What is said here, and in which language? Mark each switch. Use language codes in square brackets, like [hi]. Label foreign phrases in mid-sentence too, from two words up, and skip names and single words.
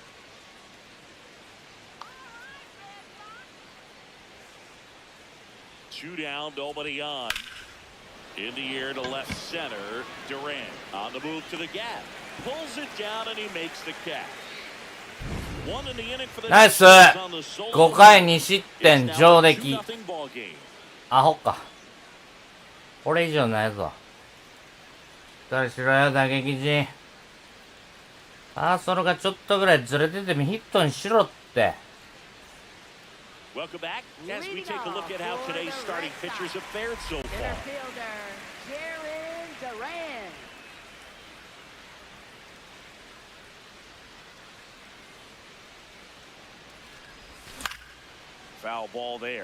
[en] Two down, nobody on. In the air to left center, Durant on the move to the gap. Pulls it down and he makes the catch. One in the inning for the [ja] ナイス [en] Nationals on the solo. [ja] 5 回2失 [en] It's [ja] 点 [en] now [ja] 上 [en] a [ja] 出来 [en] 2-0 ball game. [ja] アホかこれ以上ないぞしっかりしろよ打撃陣ファーストがちょっとぐらいずれててもヒットにしろって [en] Welcome back as we take a look at how today's starting pitchers have fared so Center far. fielder Jarren Duran. Foul ball there.